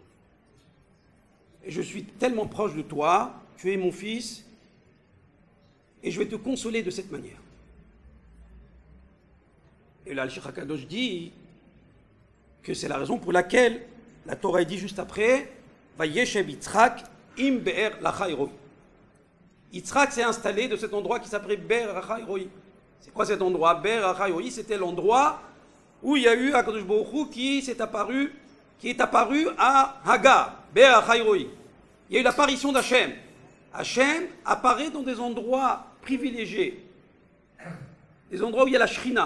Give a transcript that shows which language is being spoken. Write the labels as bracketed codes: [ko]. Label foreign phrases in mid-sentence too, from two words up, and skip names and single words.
[fr] Et je suis tellement proche de toi, tu es mon fils, et je vais te consoler de cette manière. Et là, le Shir HaKadosh dit que c'est la raison pour laquelle la Torah dit juste après [he] וישב יצחק עם באר לחי ראי. [fr] Yitzhak s'est installé de cet endroit qui s'appelait Be'er lacha hiroi. C'est quoi cet endroit? Be'er lacha hiroi, c'était l'endroit où il y a eu [he] הקדוש ברוך הוא [fr] qui est apparu à Hagar, Be'er lacha hiroi. Il y a eu l'apparition d'Hachem. Hachem apparaît dans des endroits privilégiés, des endroits où il y a la Shrina.